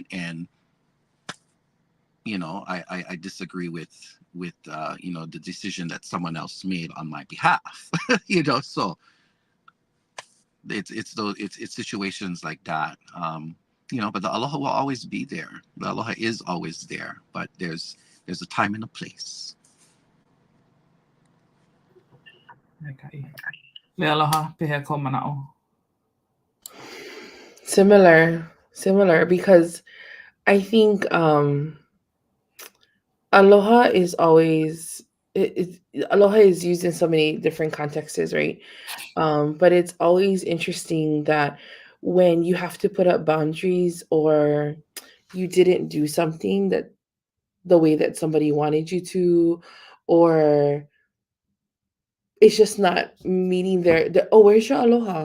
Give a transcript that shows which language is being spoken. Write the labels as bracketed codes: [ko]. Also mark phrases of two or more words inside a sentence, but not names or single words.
[en] And I disagree with the decision that someone else made on my behalf. So it's situations like that. But the aloha will always be there. The aloha is always there, but there's a time and a place. Okay. [haw] Leialoha, pehe ko mana'o. [en] Similar, because I think aloha is always aloha is used in so many different contexts, right? But it's always interesting that when you have to put up boundaries, or you didn't do something that the way that somebody wanted you to, or it's just not meeting oh, where's your aloha?